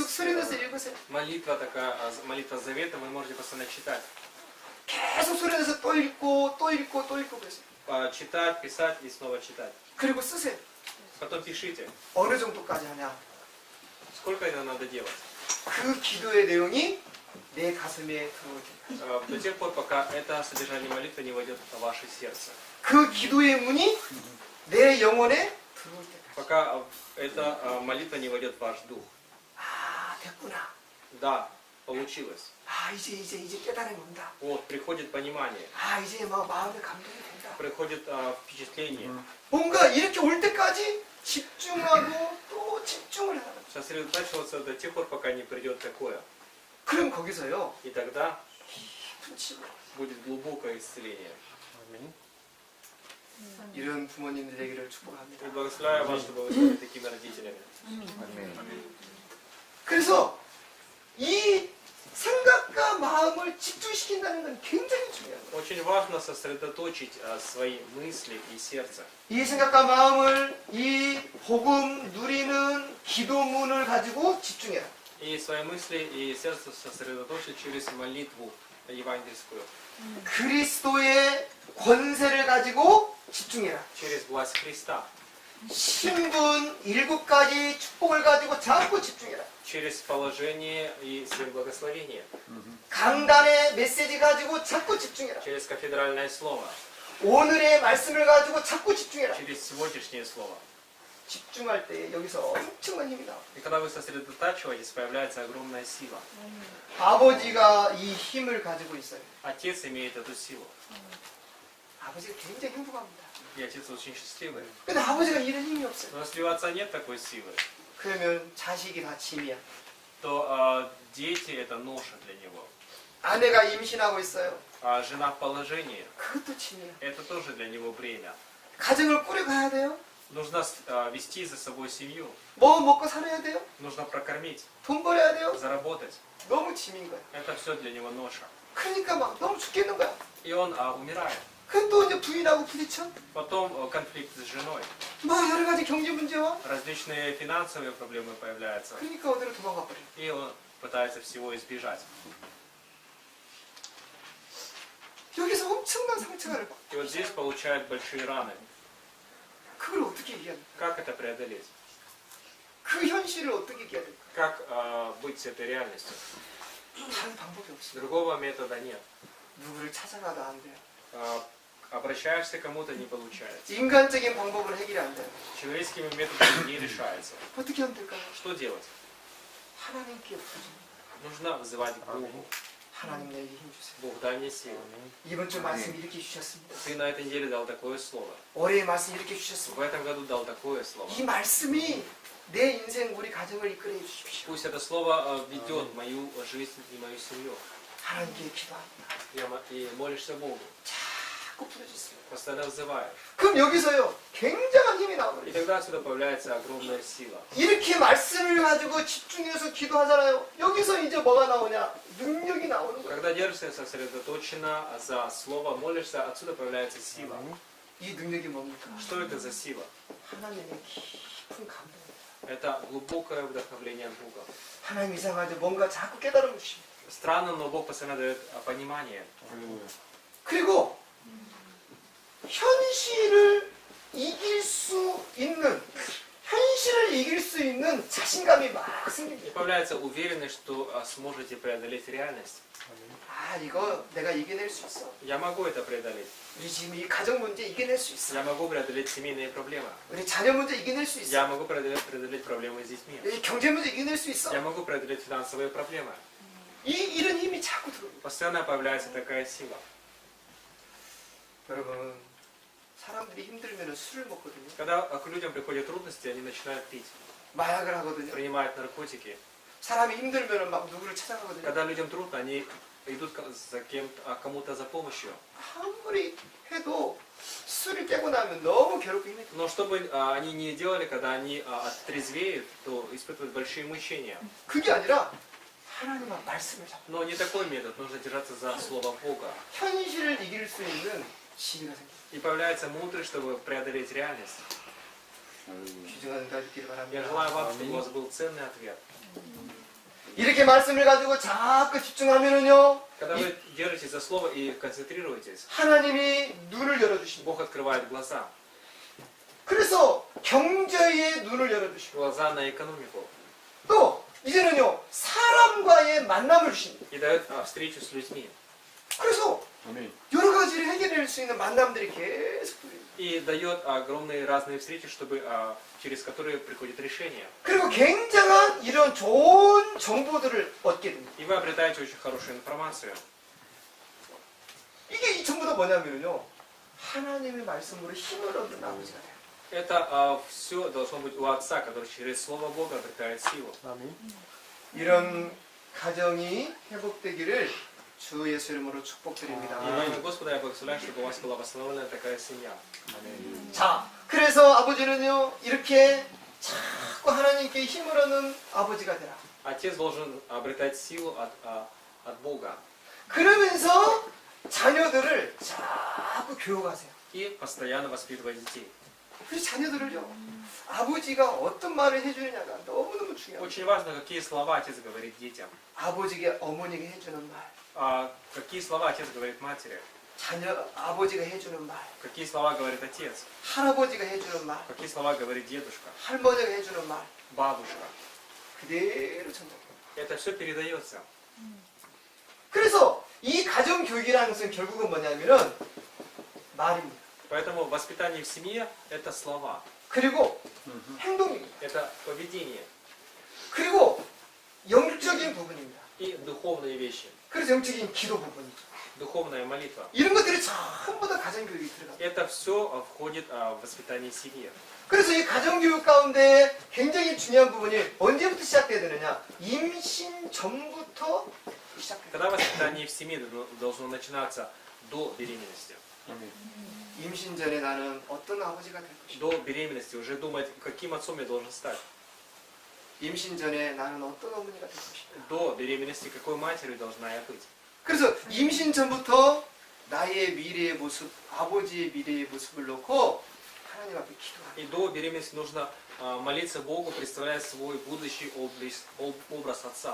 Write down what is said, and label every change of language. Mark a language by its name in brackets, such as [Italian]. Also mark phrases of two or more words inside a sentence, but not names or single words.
[Russian] Есть, [Korean] 소리내서 읽으세요. [Russian] Молитва такая, молитва завета, вы можете постоянно читать. [Korean] 계속 소리내서 또 읽고 또 읽고 또 읽고 그러세요. [Russian] Читать, писать и снова читать. [Korean] 그리고 쓰세요. [Russian] Потом пишите. [Korean] 어느 정도까지 하냐. [Russian] Сколько это надо делать? [Korean] 그 기도의 내용이 내 가슴에 들어올 때까지. [Russian] До тех пор, пока это содержание молитвы не войдет в ваше сердце. [Korean] 그 기도의 문이 내 영혼에 들어올 때까지. [Russian] Пока эта молитва не войдет в ваш дух. [Korean] 아, 됐구나. [Russian] Да, получилось. [Korean] 아, 이제 깨달음이 온다. [Russian] Вот, приходит понимание, [Korean] 아, 이제 막 마음에 감동이 된다. [Russian] приходит впечатление. [Korean] 뭔가 이렇게 올 때까지 집중하고 또 집중을 하는 거죠. [Russian] Сосредотачиваться до тех пор, пока не придет такое. [Korean] 그럼 거기서요. [Russian] И тогда [Korean] 깊은 치유. [Russian] будет глубокое исцеление. [Korean] 이런 부모님들 되기를 축복합니다. [Russian] И благословляю вас, чтобы вы стали такими родителями. [Korean] 그래서 이 생각과 마음을 집중시킨다는 건 굉장히 중요해요. [Russian] Очень важно сосредоточить свои мысли и сердце. [Korean] 이 생각과 마음을 이 복음 누리는 기도문을 가지고 집중해라. [Russian] И свои мысли и сердце сосредоточить через молитву евангельскую. [Korean] 그리스도의 권세를 가지고 집중해라. [Russian] Через власть Христа. [Korean] 신분 7가지 축복을 가지고 자꾸 집중해라. [Russian] Через положение и 7 благословения. [Korean] 강단의 메시지 가지고 자꾸 집중해라. [Russian] Через кафедральное слово. [Korean] 오늘의 말씀을 가지고 자꾸 집중해라. [Russian] Через сегодняшнее слово. [Korean] 집중할 때 여기서 엄청난 힘이 나와요. [Russian] И когда вы сосредотачиваетесь, появляется огромная сила. [Korean] 아버지가 이 힘을 가지고 있어요. [Russian] Отец имеет эту силу. [Korean] 아버지가 굉장히 행복합니다. [Russian] И отец очень счастливый. [Korean] 근데 아버지가 이런 힘이 없어요. [Russian] Но если у отца нет такой силы, [Korean] 그러면 자식이 다 짐이야. [Russian] то дети это ноша для него. [Korean] 아내가 임신하고 있어요. [Russian] А жена в положении, [Korean] 그것도 짐이야. [Russian] это тоже для него бремя. [Korean] 가정을 꾸려가야 돼요. [Russian] Нужно вести за собой семью. [Korean] 뭐 먹고 살아야 돼요. [Russian] Нужно прокормить, [Korean] 돈 벌어야 돼요. [Russian] заработать. [Korean] 너무 짐인 거야. [Russian] Это все для него ноша. [Korean] 그러니까 막 너무 죽겠는 거야. [Russian] И он умирает. [Korean] 그럼 또 이제 부인하고 부딪혀. [Russian] Потом конфликт с женой. [Korean] 뭐 여러 가지 경제 문제와. [Russian] Различные финансовые проблемы появляются. [Korean] 그러니까 어디로 도망가 버려. [Russian] И он пытается всего избежать. [Korean] 여기서 엄청난 상처를 받. [Russian] И вот здесь получает большие раны. [Korean] 그걸 어떻게 얘기합니까? [Russian] Как это преодолеть? [Korean] 그 현실을 어떻게 얘기해야 될까? [Russian] Как быть с этой реальностью? [Korean] 다른 방법이 없어요. [Russian] Другого метода нет. [Korean] 누구를 찾아가도 안 돼요. [Russian] Обращаешься к кому-то, не получается. [Korean] 인간적인 방법으로 해결이 안 돼요. [Russian] Человеческими методами не решается. [Korean] 어떻게 하면 될까요? [Russian] Что делать? [Korean] 하나님께 부르십니다. [Russian] Нужно взывать к Богу. [Korean] 하나님 내게 힘 주세요. [Russian] Бог, дай мне силу. [Korean] 이번 주 말씀 이렇게 주셨습니다. [Russian] Ты на этой неделе дал такое слово. [Korean] 올해의 말씀 이렇게 [Russian] В [Korean] 주셨습니다. [Russian] этом году дал такое слово. [Korean] 이 말씀이 내 인생 우리 가정을 이끌어 주십시오. [Russian] Пусть это слово ведет мою жизнь и мою семью. [Korean] 하나님께 기도합니다. [Russian] И молишься Богу. [Korean] 자꾸 부르짖습니다. [Russian] Постоянно взываешь. [Korean] 그럼 여기서요 굉장한 힘이 [Russian] И [Korean] 나와버려요. [Russian] тогда отсюда появляется огромная сила. [Korean] 이렇게 말씀을 가지고 집중해서 기도하잖아요. 여기서 이제 뭐가 나오냐? 능력이 나오는 거예요. [Russian] Когда держишься сосредоточенно за слово, молишься, отсюда появляется сила. [Korean] 이 능력이 뭡니까? [Russian] Что это за сила? [Korean] 하나님의 깊은 감동입니다. [Russian] Это глубокое вдохновление от Бога. [Korean] 하나님 이상하죠. 뭔가 자꾸 깨달음을 주십니다. [Russian] Странно, но Бог постоянно дает понимание. [Korean] 그리고 현실을 이길 수 있는 현실을 이길 수 있는 자신감이 막 [Russian] И [Korean] 생깁니다. [Russian] появляется уверенность, что сможете преодолеть реальность. [Korean] 아 이거 내가 이겨낼 수 있어. [Russian] Я могу это преодолеть. [Korean] 우리 지금 이 가정 문제 이겨낼 수 있어. [Russian] Я могу преодолеть семейные проблемы. [Korean] 우리 자녀 문제 이겨낼 수 있어. [Russian] Я могу преодолеть проблемы с детьми. [Korean] 이 경제 문제 이겨낼 수 있어. [Russian] Я могу преодолеть финансовые проблемы. [Korean] 이런 힘이 자꾸 들어옵니다. [Russian] Постоянно появляется такая сила. [Korean] 여러분 사람들이 힘들면 술을 먹거든요. [Russian] Когда к людям приходят трудности, они начинают пить, [Korean] 마약을 하거든요. [Russian] принимают наркотики. [Korean] 사람이 힘들면 막 누구를 찾아가거든요. [Russian] Когда людям трудно, они идут за кому-то за помощью. [Korean] 아무리 해도 술을 깨고 나면 너무 괴롭고 힘들어. [Russian] Но что бы они ни делали, когда они оттрезвеют, то испытывают большие мучения. [Korean] 그게 아니라 하나님의 말씀을 잡고 [Russian] Но не такой метод, нужно держаться за слово Бога. [Korean] 현실을 이길 수 있는 지혜가 생깁니다. [Russian] И появляется мудрость, чтобы преодолеть реальность. [Korean] 귀중한 은혜가 있기를 [Russian] Я [Korean] 바랍니다. [Russian] желаю вам, чтобы у вас был ценный ответ. [Korean] 이렇게 말씀을 가지고 자꾸 집중하면은요 [Russian] Когда вы держитесь за слово и концентрируетесь, [Korean] 하나님이 눈을 열어주십니다. [Russian] Бог открывает глаза. [Korean] 그래서 경제의 눈을 열어주시고 [Russian] Глаза на экономику. [Korean] 또 이제는요 사람과의 만남을 주십니다. [Russian] И дает встречу с людьми. [Korean] 그래서 여러 가지를 해결할 수 있는 만남들이 계속 들립니다. [Russian] И дает огромные разные встречи, чтобы, через которые приходит решение. [Korean] 그리고 굉장한 이런 좋은 정보들을 얻게 됩니다. [Russian] И вы обретаете очень хорошую информацию. [Korean] 이게 전부 다 뭐냐면요 하나님의 말씀으로 힘을 얻는 아버지가 돼요. [Russian] Это все должно быть у Отца, который через Слово Бога обретает силу. [Korean] 이런 가정이 회복되기를 주 예수 이름으로 축복드립니다. [Russian] И во имя Господа я благословляю, чтобы у вас была восстановлена такая семья. [Korean] 자, 그래서 아버지는요 이렇게 자꾸 하나님께 힘을 얻는 아버지가 되라. [Russian] Отец должен обретать силу от Бога. [Korean] 그러면서 자녀들을 자꾸 교육하세요. [Russian] И постоянно воспитывать детей. [Korean] 그 자녀들을요 아버지가 어떤 말을 해주느냐가 너무너무 중요해요. [Russian] Очень важно, какие слова отец говорит детям. [Korean] 아버지가 어머니가 해주는 말, [Russian] Какие слова отец говорит матери. [Korean] 아버지가 해주는 말, [Russian] Какие слова говорит отец. [Korean] 할아버지가 해주는 말, [Russian] Какие слова говорит дедушка, [Korean] 할머니가 해주는 말 [Russian] бабушка. [Korean] 그대로 전달해요. [Russian] Это все передается. [Korean] 그래서 이 가정 교육이라는 것은 결국은 뭐냐면은 말입니다. [Russian] Поэтому воспитание в семье – это слова. [Korean] 그리고 행동입니다. [Russian] Это поведение [Korean] 그리고 영적인 부분입니다. [Russian] и духовные вещи. [Korean] 그래서 영적인 기도 부분이죠. [Russian] Духовная молитва. [Korean] 이런 것들이 전부 다 가정교육이 들어갑니다. [Russian] Это все входит в воспитание семьи. [Korean] 그래서 이 가정교육 가운데 굉장히 중요한 부분이 언제부터 시작돼야 되느냐? 임신 전부터 시작돼요. [Russian] Когда воспитание в семье должно начинаться до беременности. [Korean] 임신 전에 나는 어떤 아버지가 될 것인가? [Russian] До беременности уже думать, каким отцом я должен стать. [Korean] 임신 전에 나는 어떤 어머니가 될 것인가? [Russian] До беременности какой матерью должна я быть. [Korean] 그래서 임신 전부터 나의 미래의 모습, 아버지의 미래의 모습을 놓고 하나님 앞에 기도하는 [Russian] И до беременности нужно молиться Богу, представляя свой будущий образ отца.